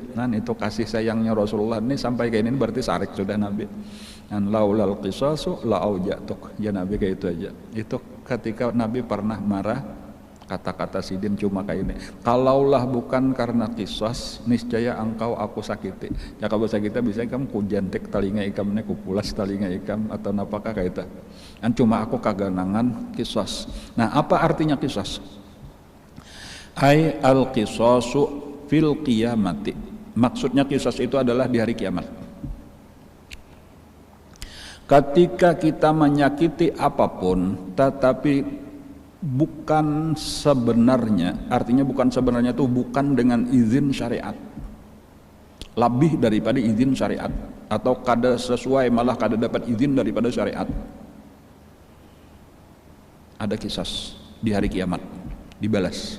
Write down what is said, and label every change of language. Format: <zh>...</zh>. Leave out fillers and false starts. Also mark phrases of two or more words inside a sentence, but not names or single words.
<bjn>Nah itu kasih sayangnya Rasulullah ini sampai ke ini berarti sarik sudah Nabi.</bjn> <ar>ولولا القصاص لأوجعتك.</ar> <id>Ya Nabi kayak itu aja. Itu ketika Nabi pernah marah, kata-kata sidin cuma kayak ini, kalaulah bukan karena qisas, niscaya engkau aku sakiti.</id> <bjn>Ya kalau kita bisa ikam ku jantek talinga ikam ne ku pulas talinga ikam atau napakah kayak itu. Dan cuma aku kaganangan qisas.</bjn> <id>Nah apa artinya qisas?</id> <ar>أي القصاص في القيامة.</ar> <id>Maksudnya qisas itu adalah di hari kiamat. Ketika kita menyakiti apapun tetapi bukan sebenarnya, artinya bukan sebenarnya itu bukan dengan izin syariat, lebih daripada izin syariat, atau kada sesuai malah kada dapat izin daripada syariat, ada kisas di hari kiamat dibalas.</id>